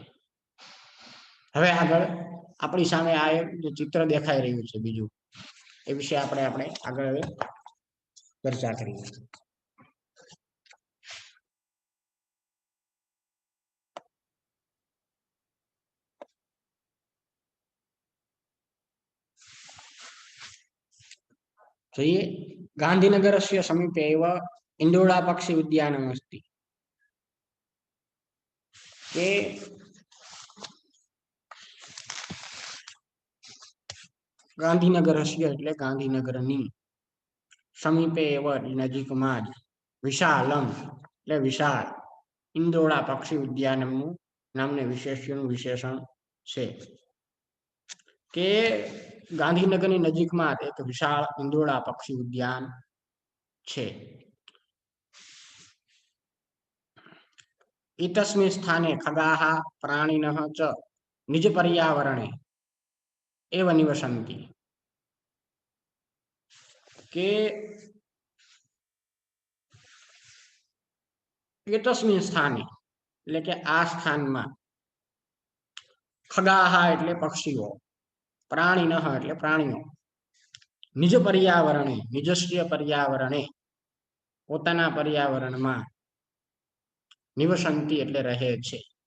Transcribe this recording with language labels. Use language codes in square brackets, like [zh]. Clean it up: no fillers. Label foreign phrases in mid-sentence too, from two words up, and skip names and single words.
[gu] હવે આગળ આપણી સામે આ એક જે ચિત્ર દેખાઈ રહ્યું છે બીજું, એ વિશે આપણે આગળ હવે ચર્ચા કરીએ. [sa] જોઈએ, ગાંધીनगरस्य समीपे एव इन्दोळा पक्षी उद्यानम् अस्ति. [gu] કે ગાંધીનગરस्य એટલે ગાંધીનગરની, [sa] समीपे एव [gu] નજીકમાં જ, વિશાલમ એટલે વિશાળ, ઇન્દોળા પક્ષી ઉદ્યાનનું નામને વિશેષણ છે. કે ગાંધીનગરની નજીકમાં એક વિશાળ ઇન્દોળા પક્ષી ઉદ્યાન છે. [sa] एतस्मिन् स्थाने खगाः प्राणिनः च निज पर्यावरणे एव निवसन्ति. [gu] के [sa] एतस्मिन् स्थाने [gu] એટલે કે આ સ્થાનમાં, ખગાહ એટલે પક્ષીઓ, પ્રાણીનઃ એટલે પ્રાણીઓ, [sa] निज पर्यावरणे निजस्य पर्यावरणे [gu] પોતાના પર્યાવરણમાં, નિવસંતિ એટલે રહે છે.